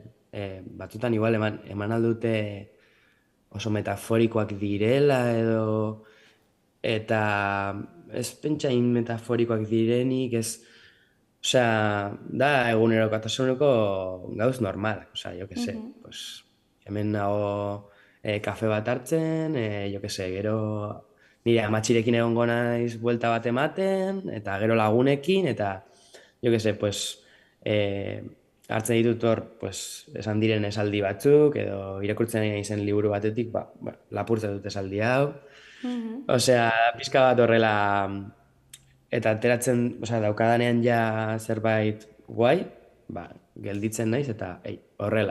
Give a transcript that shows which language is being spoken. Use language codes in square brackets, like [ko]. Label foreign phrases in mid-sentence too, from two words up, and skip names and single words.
[eu] Batzutan igual eman aldute oso metaforikoak direla edo, eta ez pentsain metaforikoak direnik, ez, osea, da egunerokatasuneko gauz normal, osea, [es] jo que se, [eu] pues, hemen nago kafe bat hartzen, [es] jo que se, [eu] gero nire amatxirekin egongo naiz buelta bat ematen, eta gero lagunekin, eta [es] jo que se, [eu] pues, hartzen ditut hor, pues, esan diren esaldi batzuk, edo irakurtzen nahi zen liburu batetik, lapurtzen dut esaldi hau. Osea, pixka bat horrela, eta ateratzen, osea, daukadanean ja zerbait guai, gelditzen naiz, eta horrela.